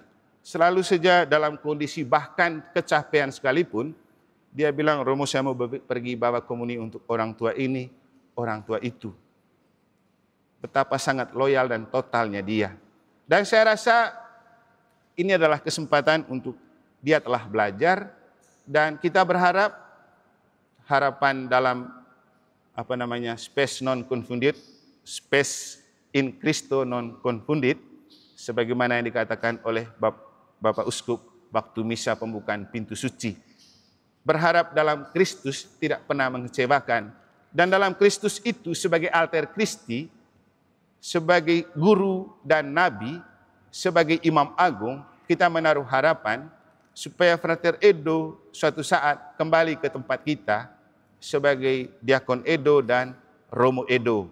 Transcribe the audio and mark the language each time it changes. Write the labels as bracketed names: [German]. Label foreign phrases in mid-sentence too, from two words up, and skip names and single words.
[Indonesian] Selalu saja dalam kondisi bahkan kecapean sekalipun, dia bilang, Romo saya mau pergi bawa komuni untuk orang tua ini, orang tua itu. Betapa sangat loyal dan totalnya dia. Dan saya rasa ini adalah kesempatan untuk dia telah belajar, dan kita berharap harapan dalam [Latin] spes non confundit, spes in Christo non confundit, [Indonesian] sebagaimana yang dikatakan oleh Bapak Uskup waktu misa pembukaan pintu suci. Berharap dalam Kristus tidak pernah mengecewakan, dan dalam Kristus itu sebagai [Latin] alter Christi, [Indonesian] sebagai guru dan nabi, sebagai imam agung, kita menaruh harapan supaya Frater Edo suatu saat kembali ke tempat kita sebagai Diakon Edo dan Romo Edo.